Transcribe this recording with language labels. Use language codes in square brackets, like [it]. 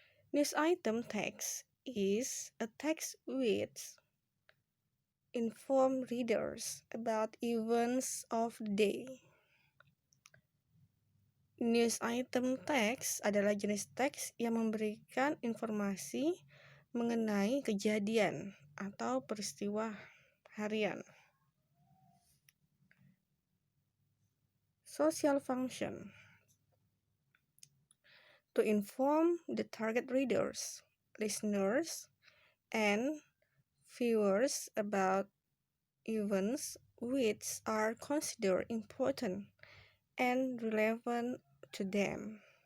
[en] News item text is a text which inform readers about events of the day. [id] News item text adalah jenis teks yang memberikan informasi mengenai kejadian atau peristiwa harian. [en] Social function: to inform the target readers, listeners, and viewers about events which are considered important and relevant to them.